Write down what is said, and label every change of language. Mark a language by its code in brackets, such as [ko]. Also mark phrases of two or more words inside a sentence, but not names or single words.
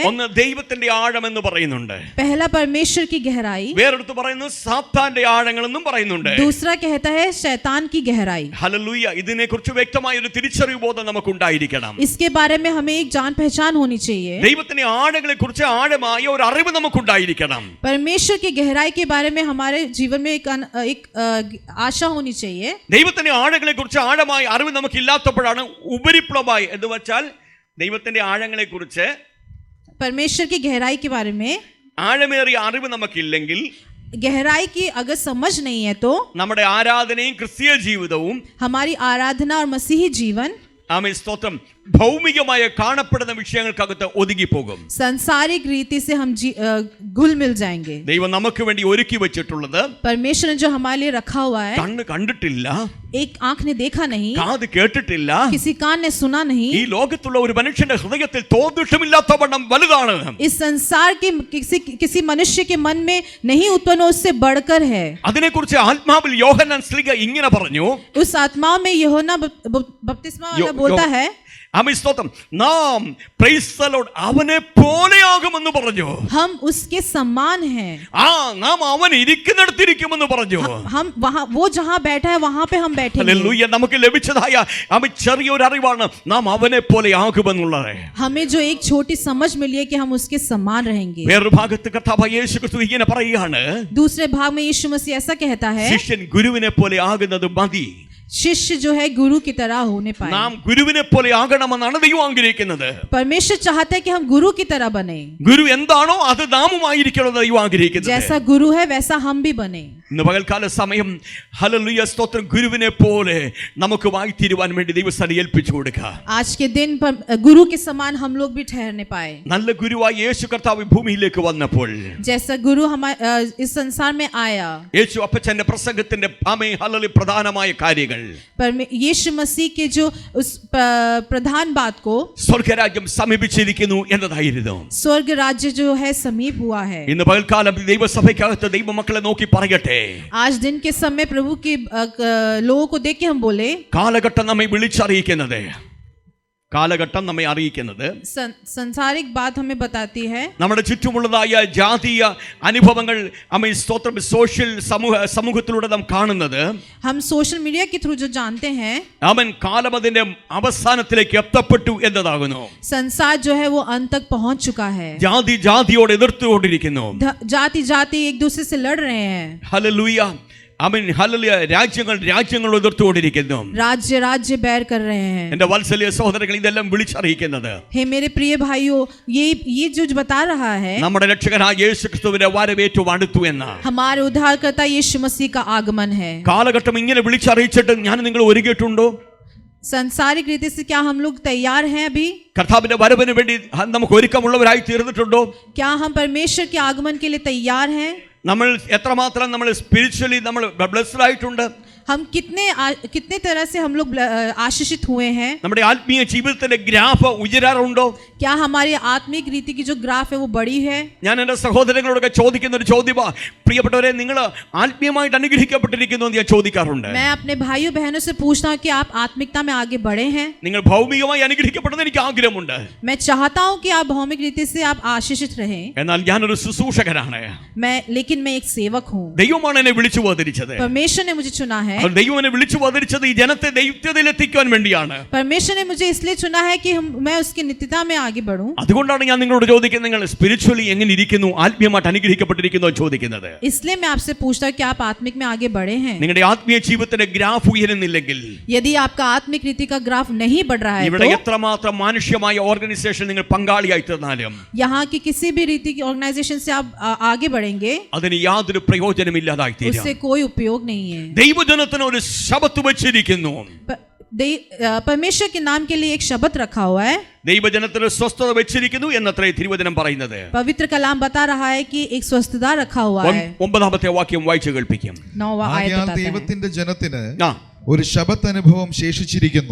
[ml] ഒന്ന് ദൈവത്തിന്റെ ആഴം എന്ന് പറയുന്നുണ്ട്, [hi] पहला परमेश्वर की गहराई, [ml] വേറൊരുത്ത് പറയുന്നു സാത്താന്റെ ആഴങ്ങൾ എന്നും പറയുന്നുണ്ട്. [hi] दूसरा कहता है शैतान की गहराई. [ml] ഹല്ലേലൂയ. ഇതിനെക്കുറിച്ച് വ്യക്തമായ ഒരു തിരിച്ചറിവ് ബോധം നമുക്ക് ഉണ്ടായിരിക്കണം. [hi] इसके बारे में हमें एक जान पहचान होनी चाहिए. [ml] ദൈവത്തിന്റെ ആഴങ്ങളെ കുറിച്ച് ആഴമായ ഒരു അറിവ് നമുക്ക് ഉണ്ടായിരിക്കണം. [hi] परमेश्वर की गहराई के बारे में हमारे जीवन में एक आशा होनी चाहिए. [ml] ദൈവത്തിന്റെ ആഴങ്ങളെ കുറിച്ച് ആഴമായ അറിവ് നമുക്ക് ഇല്ലാത്തപ്പോഴാണ് ഉപരിപ്ലവമായി എന്ന് വെച്ചാൽ ദൈവത്തിന്റെ ആഴങ്ങളെ കുറിച്ച്, [hi] परमेश्वर की गहराई के बारे में [ml] ആഴമേറിയ അറിവ് നമുക്കില്ലെങ്കിൽ, [hi] गहराई की अगर समझ नहीं है तो [ml] നമ്മുടെ ആരാധനയും ക്രിസ്തീയ ജീവിതവും, [hi] हमारी आराधना और मसीही जीवन, [ml] ആമേൻ സ്തോത്രം, ഭൗമികമായ കാണപ്പെടുന്ന വിഷയങ്ങൾക്കകത്ത് ഒതുങ്ങിപ്പോകും. [hi] सांसारिक रीति से हम घुल मिल जाएंगे. [ml] ദൈവം നമുക്ക് വേണ്ടി ഒരുക്കി വെച്ചിട്ടുള്ളത് [hi] परमेश्वर ने जो हमारे लिए रखा हुआ है, [ml] കണ്ണ് കണ്ടിട്ടില്ല, [hi] एक आंख ने देखा नहीं, [ml] കാത് കേട്ടിട്ടില്ല, [hi] किसी कान ने सुना नहीं, [ml] ഈ ലോകത്തുള്ള ഒരു മനുഷ്യന്റെ ഹൃദയത്തിൽ തോന്നിട്ടുമില്ലാത്ത വണ്ണം വലുതാണ്. [hi] इस संसार के किसी मनुष्य के मन में नहीं उत्पन्न हो, उससे बढ़कर है. [ml] അതിനെക്കുറിച്ച് ആത്മാവിൽ യോഹന്നാൻ സ്ലീഹ ഇങ്ങനെ പറഞ്ഞു. [hi] उस आत्मा में यूहन्ना बपतिस्मा वाला बोलता है, [ml] ആമേൻ സ്തോത്രം, നാം [en] Praise the Lord [ml] അവനെ പോലെയാകുമെന്ന് പറഞ്ഞു. [hi] हम उसके समान हैं. [ml] നാം അവൻ ഇരിക്കുന്നിടത്തിരിക്കുമെന്ന് പറഞ്ഞു. [hi] हम वहां, वो जहां बैठा है वहां पे हम बैठेंगे. [ml] ഹല്ലേലൂയ. നമുക്ക് ലഭിച്ചതായ ആമേൻ ചെറിയൊരു അറിവാണ് നാം അവനെ പോലെയാകുമെന്നുള്ളത്. [hi] हमें जो एक छोटी समझ मिली है कि हम उसके समान रहेंगे. [ml] വേറൊരു ഭാഗത്ത് കർത്താവായ യേശു ക്രിസ്തു ഇങ്ങനെ പറയുകയാണ്, [hi] दूसरे भाग में यीशु मसीह ऐसा कहता है, [ml] ശിഷ്യൻ ഗുരുവിനെ പോലെ ആകുന്നത് മതി. [hi] शिष्य जो है गुरु की तरह होने पाए. [ml] നാം ഗുരുവിനെ പോലെ ആകണമെന്നാണ് ദൈവം ആഗ്രഹിക്കുന്നത്. [hi] परमेश्वर चाहता है कि हम गुरु की तरह बने. [ml] ഗുരു എന്താണോ അത് നാമുമായിരിക്കണമെന്ന് ദൈവം ആഗ്രഹിക്കുന്നത്. [hi] जैसा गुरु है वैसा हम भी बने. [ml] ഇന്ന് പകൽക്കാല സമയം ഹല്ലേലൂയ സ്തോത്രം, ഗുരുവിനെ പോലെ നമുക്ക് വായിത്തീരുവാൻ വേണ്ടി ദൈവസന്നിധിയിൽ ഏൽപ്പിച്ചു കൊടുക്കുക. [hi] आज के दिन पर गुरु के समान हम लोग भी ठहरने पाए. [ml] നല്ല ഗുരുവായി യേശു കർത്താവ് ഭൂമിയിലേക്ക് വന്നപ്പോൾ, [hi] जैसा गुरु हमारे इस संसार में आया, [ml] യേശു അപ്പച്ചന്റെ പ്രസംഗത്തിന്റെ ആമേൻ ഹല്ലേലൂയ പ്രധാനമായ കാര്യങ്ങൾ, [hi] पर यीशु मसीह के जो उस प्रधान बात को, [ml] സ്വർഗ്ഗരാജ്യം സമീപിച്ചിരിക്കുന്നു എന്നതായിരുന്നു. [hi] स्वर्ग राज्य जो है समीप हुआ है. [ml] ഇന്ന് പകൽക്കാലം ദൈവസഭയ്ക്കകത്ത് ദൈവമക്കളെ നോക്കി പറയട്ടെ, [hi] आज दिन के समय प्रभु के लोगों को देख के हम बोले, [ml] കാലഘട്ടം നമ്മെ വിളിച്ചറിയിക്കുന്നത്, കാലഘട്ടം നമ്മെ അറിയിക്കുന്നത്, [hi] संसारिक बात हमें बताती है, [ml] നമ്മുടെ ചുറ്റുമുള്ളതായ ജാതീയ അനുഭവങ്ങൾ അമ്മ സ്തോത്രം സോഷ്യൽ സമൂഹത്തിലൂടെ നാം കാണുന്നത്, [hi] हम [en] social media [hi] के थ्रू जो जानते हैं, [ml] അവൻ കാലം അതിന്റെ അവസാനത്തിലേക്ക് എത്തപ്പെട്ടു എന്നതാകുന്നു. [hi] संसार जो है वो अंत तक पहुंच चुका है. [ml] ജാതി ജാതിയോട് എതിർത്തുകൊണ്ടിരിക്കുന്നു. [hi] जाति जाति एक दूसरे से लड़ रहे हैं. [ml] ഹല്ലേലൂയ. ആമേൻ ഹല്ലേലൂയ. രാജ്യങ്ങൾ രാജ്യങ്ങൾ എതിർത്തുകൊണ്ടിരിക്കുന്നു. [hi] राज्य राज्य बैर कर रहे हैं. [ml] എന്റെ വത്സല്യ സഹോദരങ്ങൾ, ഇതെല്ലാം വിളിച്ചറിയിക്കുന്നത്, [hi] हे मेरे प्रिय भाइयों, ये जो बता रहा है, [ml] നമ്മുടെ രക്ഷകനായ യേശു ക്രിസ്തുവിന്റെ വരവേറ്റു അടുത്തു എന്ന്. [hi] हमारे उद्धारकर्ता यीशु मसीह का आगमन है. [ml] കാലഘട്ടം ഇങ്ങനെ വിളിച്ചറിയിച്ചിട്ട് ഞാൻ നിങ്ങൾ ഒരുങ്ങിയിട്ടുണ്ടോ? [hi] संसारिक रीति से क्या हम लोग तैयार हैं अभी? [ml] കർത്താവിന്റെ വരവിന് വേണ്ടി നമുക്ക് ഒരുക്കമുള്ളവരായി തീർന്നിട്ടുണ്ടോ? [hi] क्या हम परमेश्वर के आगमन के लिए तैयार हैं? [ml] നമ്മൾ എത്രമാത്രം നമ്മൾ സ്പിരിച്വലി നമ്മൾ ബ്ലെസ്ഡ് ആയിട്ടുണ്ട്? [hi] हम कितने तरह से हम लोग आशीषित हुए हैं? [ml] നമ്മുടെ ആത്മീയ ജീവിതത്തിന്റെ ഗ്രാഫ് ഉയരാറുണ്ടോ? [hi] क्या हमारी आत्मिक रीति की जो ग्राफ है वो बड़ी है? [ml] ഞാൻ എൻ്റെ സഹോദരങ്ങളോടൊക്കെ ചോദിക്കുന്ന ഒരു ചോദ്യമാ, പ്രിയപ്പെട്ടവരെ, നിങ്ങൾ ആത്മീയമായിട്ട് അനുഗ്രഹിക്കപ്പെട്ടിരിക്കുന്നു എന്ന് ഞാൻ ചോദിക്കാറുണ്ട്. [hi] मैं अपने भाइयों बहनों से पूछता हूँ कि आप आत्मिकता में आगे बढ़े हैं? [ml] നിങ്ങൾ ഭൗമികമായി അനുഗ്രഹിക്കപ്പെടുന്ന എനിക്ക് ആഗ്രഹമുണ്ട്. [hi] मैं चाहता हूँ कि आप भौमिक रीति से आप आशीषित रहें. [ml] എന്നാൽ ഞാനൊരു ശുശ്രൂഷകനാണ്. [hi] लेकिन मैं एक सेवक हूँ. [ml] ദൈവമാണ് എന്നെ വിളിച്ചു വേദനിച്ചത്. [hi] परमेश्वर ने मुझे चुना है. [ml] ദൈവം എന്നെ വിളിച്ചു വേദനിച്ചത് ഈ ജനത്തെ ദൈവത്വത്തിൽ എത്തിക്കാൻ വേണ്ടിയാണ്. [hi] परमेश्वर ने मुझे इसलिए चुना है कि मैं उसकी नित्यता में आगे बढ़ूं. [ml] അതുകൊണ്ടാണ് ഞാൻ നിങ്ങളോട് ചോദിക്കുന്നത്, നിങ്ങൾ സ്പിരിച്വലി എങ്ങനെ ഇരിക്കുന്നു, ആത്മീയമായിട്ട് അനുഗ്രഹിക്കപ്പെട്ടിരിക്കുന്നു ചോദിക്കുന്നത്. [hi] इसलिए मैं आपसे पूछता हूँ कि आप आत्मिक में आगे बढ़े हैं? [ml] നിങ്ങളുടെ ആത്മീയ ജീവിതത്തിന്റെ ഗ്രാഫ് ഉയരുന്നില്ലെങ്കിൽ, [hi] यदि आपका आत्मिक रीति का ग्राफ नहीं बढ़ रहा है, [ml] ഇവിടെ [hi] तो [ml] എത്രമാത്രം മാനുഷ്യമായ ഓർഗനൈസേഷൻ നിങ്ങൾ പങ്കാളിയായി തീർന്നാലും [hi] यहाँ की किसी भी रीति की ऑर्गेनाइजेशन से आप आगे बढ़ेंगे, [ml] അതിന് യാതൊരു പ്രയോജനമില്ലാതായി തീരും. [hi] उससे कोई उपयोग नहीं है. [ml] ദൈവജനത്തിന് ഒരു ശബത്ത് വെച്ചിരിക്കുന്നു. [hi] परमेश्वर के नाम के लिए एक शब्द रखा हुआ है. [ml] ദൈവജനത്തിന് സ്വസ്ഥത വെച്ചിരിക്കുന്നു എന്നത്രേ തിരുവചനം പറയുന്നത്. [hi] पवित्र कलाम बता रहा है कि एक स्वस्थता रखा हुआ है. [ml] 9ാമത്തെ വാക്യം വായിച്ചു കേൾപ്പിക്കും. [hi] 9वां आयत बताता है. [ml] ദൈവത്തിന്റെ ജനത്തിന് ഒരു ശബത്ത് അനുഭവം ശേഷിച്ചിരിക്കുന്നു.